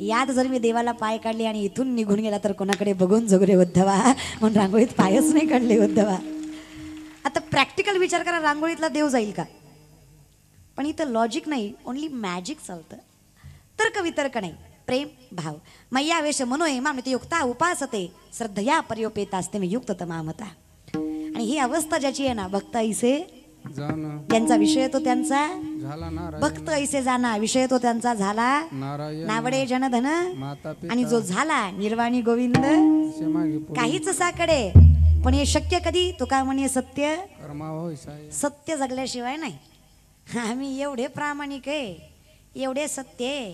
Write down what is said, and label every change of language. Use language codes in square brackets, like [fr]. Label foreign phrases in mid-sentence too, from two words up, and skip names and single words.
[mr] यात जर मी देवाला पाय काढले आणि इथून निघून गेला तर कोणाकडे बघून जगू रे उद्धवा. म्हणून रांगोळीत पायच नाही काढले उद्धवा. आता प्रॅक्टिकल विचार करा, रांगोळीतला देव जाईल का? पण इथं लॉजिक नाही, [en] only magic [mr] चालतं. तर्क वितर्क नाही, प्रेम भाव. [sa] मय्यावेश मनोय मामित युक्ता उपासते श्रद्धया पर्योपेतास्ते मी युक्त तमामता. [mr] आणि ही अवस्था ज्याची आहे ना, भक्त ऐसे ज्यांचा विषय तो त्यांचा भक्त ऐसे जाना, विषय तो त्यांचा झाला नावडे जनधन. आणि जो झाला निर्वाणी गोविंद काहीच साकडे. पण हे शक्य कधी? तो काय म्हणे सत्य सत्य जगल्याशिवाय नाही. आम्ही एवढे प्रामाणिक आहे, एवढे सत्य आहे.